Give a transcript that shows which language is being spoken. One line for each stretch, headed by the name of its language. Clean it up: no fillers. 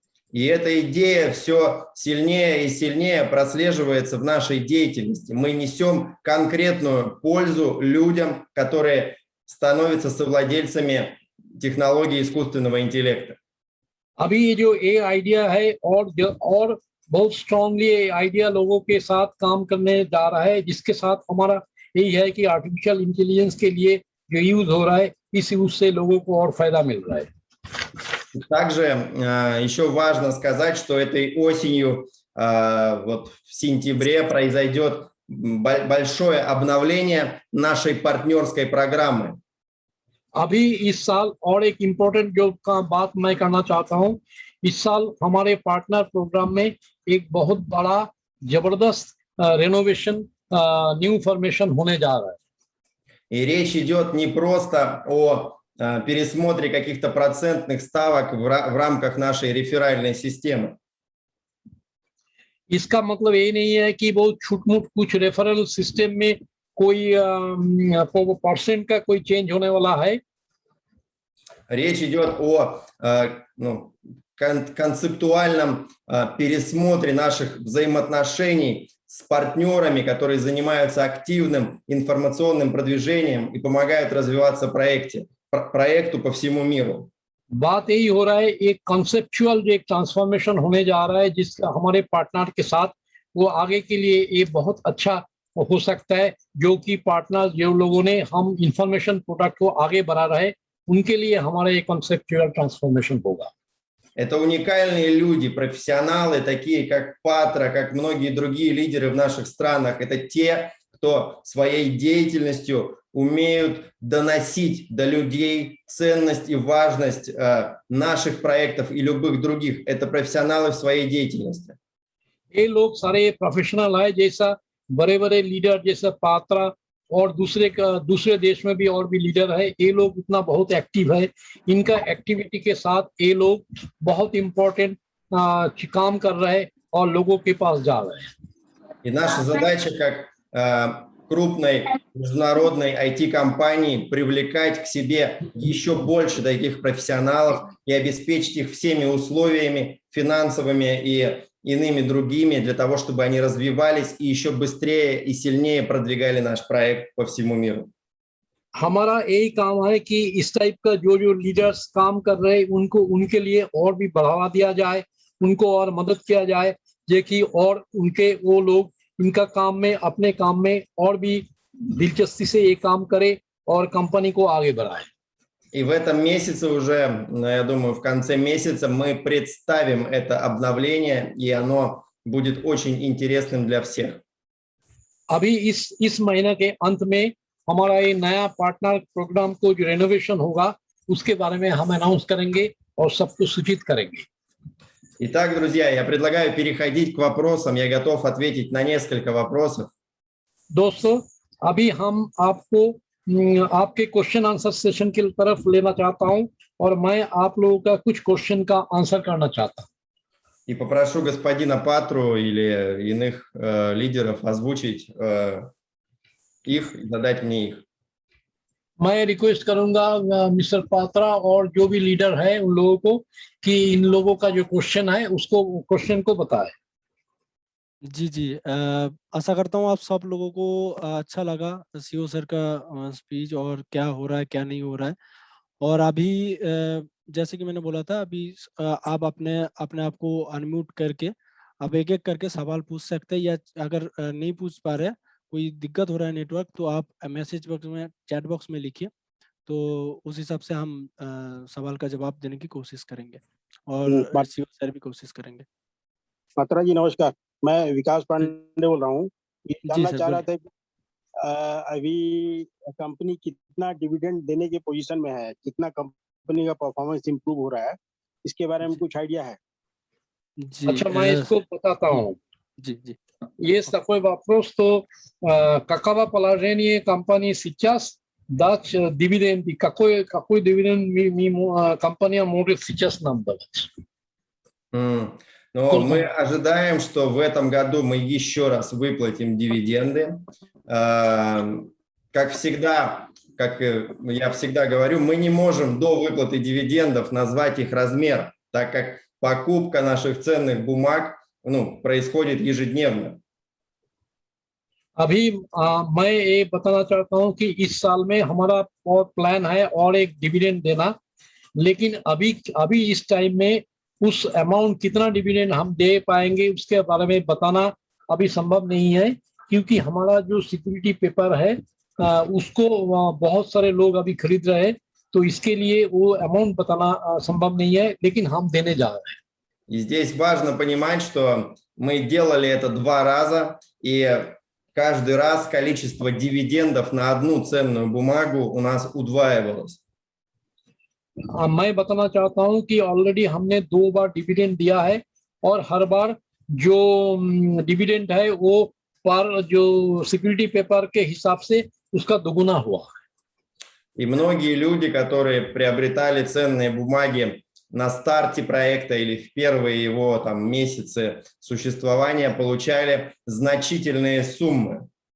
Russian: И эта идея все сильнее и сильнее прослеживается в нашей деятельности. Мы несем конкретную пользу людям, которые становятся совладельцами технологий искусственного интеллекта.
Hindi: अभी ये जो ये आइडिया है और बहुत स्ट्रांगली ये आइडिया लोगों के साथ काम करने जा रहा है, जिसके साथ हमारा यही है कि आर्टिफिशियल इंटेलिजेंस के लिए जो यूज हो रहा है इस यूज से लोगों को और फायदा मिल रहा है.
Russian: Также еще важно сказать, что этой осенью, вот в сентябре, произойдет большое обновление нашей партнерской программы.
Hindi: अभी इस साल और एक इम्पोर्टेंट जो बात मैं करना चाहता हूँ, इस साल हमारे पार्टनर प्रोग्राम में एक बहुत बड़ा जबरदस्त रेनोवेशन न्यू फॉर्मेशन होने जा रहा है.
Russian: И речь идет не просто о пересмотре каких-то процентных ставок в рамках нашей реферальной системы.
Hindi: इसका मतलब ये नहीं है कि बहुत छूट-मूट कुछ रेफरल सिस्टम में कोई परसेंट का कोई चेंज होने वाला है.
Russian: Речь идет о концептуальном пересмотре наших взаимоотношений с партнерами, которые занимаются активным информационным продвижением и помогают развиваться проекту по всему миру.
Hindi: बात यही हो रहा है, एक कॉन्सेप्चुअल जो एक ट्रांसफॉर्मेशन होने जा रहा है जिसका हमारे पार्टनर के साथ वो आगे के लिए ये बहुत अच्छा हो सकता है, जो कि पार्टनर जो लोगों ने हम इंफॉर्मेशन प्रोडक्ट को आगे बढ़ा रहे उनके लिए हमारा ये कॉन्सेप्चुअल ट्रांसफॉर्मेशन होगा.
Russian: Это уникальные люди, профессионалы, такие как Патра, как многие другие лидеры в наших странах. Это те, кто своей деятельностью умеют доносить до людей ценность и важность наших проектов и любых других. Это профессионалы в своей деятельности.
Hindi: ये लोग सारे प्रोफेशनल है, जैसा बड़े-बड़े लीडर जैसा पात्रा और दूसरे देश में भी और भी लीडर है. ये लोग इतना बहुत एक्टिव है. इनका एक्टिविटी के साथ ये लोग बहुत इम्पोर्टेंट काम कर रहे हैं और लोगों के पास जा रहे हैं.
Russian: И наша задача как крупной международной IT-компании привлекать к себе еще больше таких профессионалов и обеспечить их всеми условиями финансовыми и иными другими для того, чтобы они развивались и еще быстрее и сильнее продвигали наш проект по всему मиру.
Hindi: हमारा यही काम है कि इस टाइप का जो लीडर्स काम कर रहे हैं उनको उनके लिए और भी बढ़ावा दिया जाए, उनको और मदद किया जाए, जे कि और उनके वो लोग इनका काम में अपने काम में और भी दिलचस्पी से ये काम करे और कंपनी को आगे बढ़ाए.
Russian: И в этом месяце уже, я думаю, в конце месяца мы представим это обновление, и оно будет очень интересным для всех.
Hindi: अभी इस महीने के अंत में हमारा ये नया पार्टनर प्रोग्राम को जो रेनोवेशन होगा उसके बारे में हम अनाउंस करेंगे और सबको सूचित करेंगे.
Russian: Итак, друзья, я предлагаю переходить к вопросам. Я готов ответить на несколько вопросов.
Hindi: दोस्तों, अभी हम आपको आपके क्वेश्चन आंसर सेशन की तरफ लेना चाहता हूं और मैं आप लोगों का कुछ क्वेश्चन का आंसर करना चाहता हूं.
Russian: И попрошу господина Патру или иных лидеров озвучить их и задать мне их.
Hindi: मैं रिक्वेस्ट करूंगा मिस्टर पात्रा और जो भी लीडर है उन लोगों को कि इन लोगों का जो क्वेश्चन है उसको क्वेश्चन को बताएं. जी आशा करता हूँ आप सब लोगों को अच्छा लगा सीओ सर का स्पीच और क्या हो रहा है क्या नहीं हो रहा है. और अभी जैसे कि मैंने बोला था, अभी आप अपने आप को अनम्यूट करके आप एक एक करके सवाल पूछ सकते हैं, या अगर नहीं पूछ पा रहे, कोई दिक्कत हो रहा है नेटवर्क, तो आप मैसेज बॉक्स में चैट बॉक्स में लिखिए, तो उस हिसाब से हम सवाल का जवाब देने की कोशिश करेंगे और सीओ सर भी कोशिश करेंगे. पात्रा जी नमस्कार, मैं विकास पांडे बोल रहा हूँ. ये जानना चाह रहा था कि अभी कंपनी कितना डिविडेंड देने की पोजीशन में है, कितना कंपनी का परफॉर्मेंस इंप्रूव हो रहा है, इसके बारे में कुछ आइडिया है? अच्छा, मैं इसको बताता हूँ. जी
Russian: Есть такой вопрос, что каково положение компании сейчас дать дивиденды, какой дивиденд компания может сейчас нам давать? Но мы ожидаем, что в этом году мы еще раз выплатим дивиденды. Как всегда, как я всегда говорю, мы не можем до выплаты дивидендов назвать их размер, так как покупка наших ценных бумаг происходит ежедневно.
Hindi: अभी मैं ये बताना चाहता हूँ कि इस साल में हमारा और प्लान है और एक डिविडेंड देना, लेकिन अभी इस टाइम में उस अमाउंट कितना डिविडेंड हम दे पाएंगे उसके बारे में बताना अभी संभव नहीं है, क्योंकि हमारा जो सिक्योरिटी पेपर है उसको बहुत सारे लोग अभी खरीद रहे हैं, तो इसके लिए वो अमाउंट बताना संभव नहीं है, लेकिन हम देने जा रहे हैं.
Russian: И здесь важно понимать, что мы делали это 2 раза, и каждый раз количество дивидендов на одну ценную бумагу у нас удваивалось.
Hindi: मैं बताना चाहता हूं कि ऑलरेडी हमने 2 बार डिविडेंड दिया है और हर बार जो डिविडेंड है वो पर जो सिक्योरिटी पेपर के हिसाब से उसका दोगुना हुआ.
Russian: И многие люди, которые приобретали ценные бумаги на старте проекта или в первые его месяцы существования, получали значительные суммы.